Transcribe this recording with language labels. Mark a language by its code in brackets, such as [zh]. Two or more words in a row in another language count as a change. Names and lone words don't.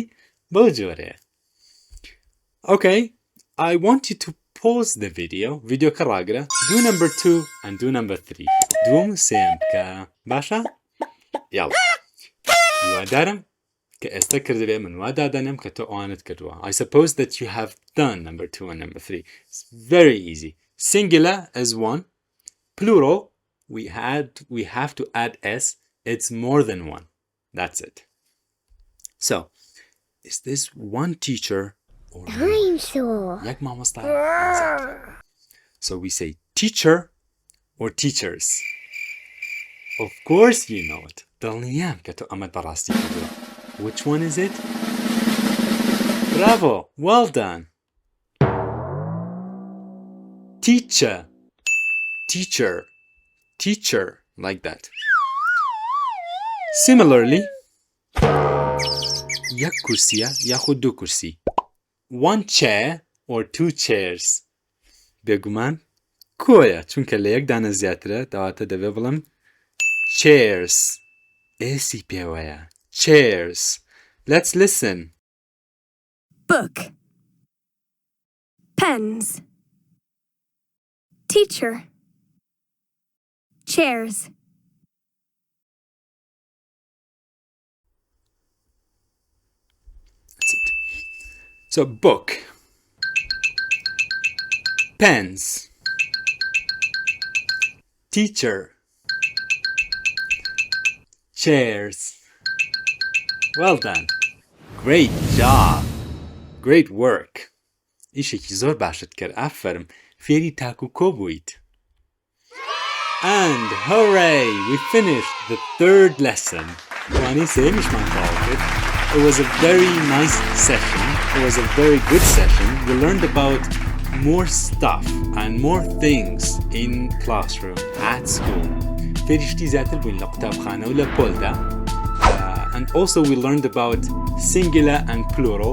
[ckb] بەو جۆرەیە. [en] Okay. I want you to pause the video. [ckb] Video کە ڕاگرە. [en] Do number 2 and do number 3. [ckb] دووەم و سێم بکە. باشە؟ یاڵا. هیوادارم کە ئێستا کردبێ من وا دادەنم کە تۆ ئەوانت کردووە. [en] I suppose that you have done number 2 and number 3. It's very easy. Singular is 1. Plural, we have to add S. It's more than 1. That's it. So, is this one teacher or Dinosaur. like Mama style? Exactly. So we say teacher or teachers. Of course you know it. [ckb] دڵنیام کە تۆ ئەمەت بەڕاستی کردووە. [en] Which one is it? Bravo! Well done! Teacher. Teacher. Teacher. Like that. Similarly, [ckb] یک کرسیه یاخود دو کرسی. [en] One chair or 2 chairs. [ckb] بێگومان کۆیە چونکە لە یەک دانە زیاترە دەواتە دەبێ بڵم chairs. ئێسی پێوەیە. [en] Chairs. Let's listen. Book. Pens. Teacher. Chairs. That's it. So book. Pens. Teacher. Chairs. Well done. Great job. Great work. [ckb] ئیشێکی زۆر باشت کرد. ئافەرم. فێری تاک و کۆ بوویت. [en] And hooray! We finished the third lesson. [ckb] وانەی سێمیشمان تەواو کرد. [en] It was a very nice session. It was a very good session. We learned about more stuff and more things in classroom, at school. [ckb] فێری شتی زیاتر بووین لە قوتابخانە و لە پۆلدا. [en] And also we learned about singular and plural.